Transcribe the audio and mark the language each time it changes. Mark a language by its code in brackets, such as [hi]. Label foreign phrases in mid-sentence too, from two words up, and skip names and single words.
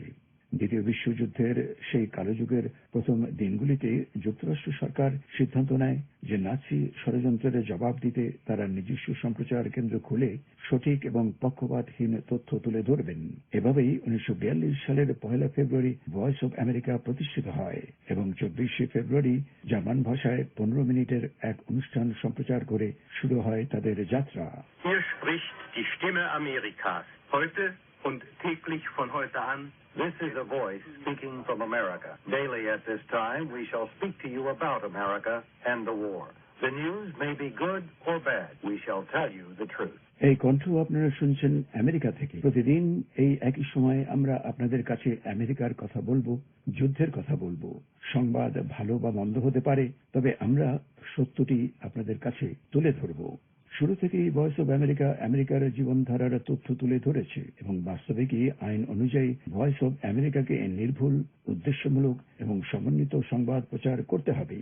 [bn] দ্বিতীয় বিশ্বযুদ্ধের সেই কালযুগের প্রথম দিনগুলিতে যুক্তরাষ্ট্র সরকার সিদ্ধান্ত নেয় যে নাৎসি ষড়যন্ত্রের জবাব দিতে তারা নিজস্ব সম্প্রচার কেন্দ্র খুলে সঠিক এবং পক্ষপাতহীন তথ্য তুলে ধরবেন। এভাবেই 1942 সালের 1 ফেব্রুয়ারি ভয়েস অব আমেরিকা প্রতিষ্ঠিত হয় এবং 24শে ফেব্রুয়ারি জার্মান ভাষায় 15 মিনিটের এক অনুষ্ঠান সম্প্রচার করে শুরু হয় তাদের যাত্রা। [de] Hier spricht die Stimme Amerikas. Heute und täglich von heute an. [en] This is a voice speaking from America. Daily at this time, we shall speak to you about America and the war. The news may be good or bad. We shall tell you the truth. [bn] এই কণ্ঠ আপনারা শুনছেন আমেরিকা থেকে। প্রতিদিন এই একই সময় আমরা আপনাদের কাছে আমেরিকার কথা বলবো, যুদ্ধের কথা বলবো। সংবাদ ভালো বা মন্দ হতে পারে, তবে আমরা সত্যটি আপনাদের কাছে তুলে ধরবো। শুরু থেকেই ভয়েস অব আমেরিকা আমেরিকার জীবনধারার তথ্য তুলে ধরেছে এবং বাস্তবিকই আইন অনুযায়ী ভয়েস অব আমেরিকাকে নির্ভুল, উদ্দেশ্যমূলক এবং সমন্বিত সংবাদ প্রচার করতে হবে।